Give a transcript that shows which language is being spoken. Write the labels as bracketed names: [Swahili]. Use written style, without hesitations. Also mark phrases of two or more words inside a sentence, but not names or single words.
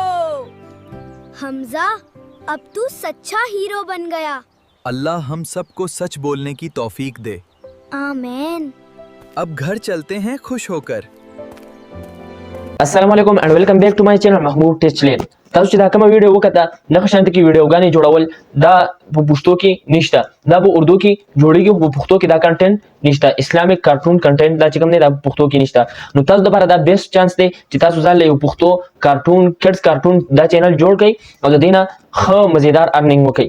[Urdu] حمزہ، اب تو سچا ہیرو بن گیا. اللہ ہم سب کو سچ بولنے کی توفیق دے. آمین. اب گھر چلتے ہیں خوش ہو کر. [Arabic] السلام علیکم [English] and welcome back to my channel Mahmood Test Lane. [Pashto] تاسو چې دا کومه ویډیو وکړه نه خشانت کې ویډیوګانې جوړول دا په پښتو کې نشته، دا په اردو کې جوړیږي، په پښتو کې دا کنټینټ نشته، [English] Islamic cartoon content [Pashto] دا چې کوم دی دا په پښتو کې نشته. نو تاسو لپاره دا [English] best chance [Pashto] دی چې تاسو ځان له یو پښتو کارټون [English] kids cartoon [Pashto] دا چینل جوړ کړئ او د دې نه ښه مزیدار ارنینګ وکړئ.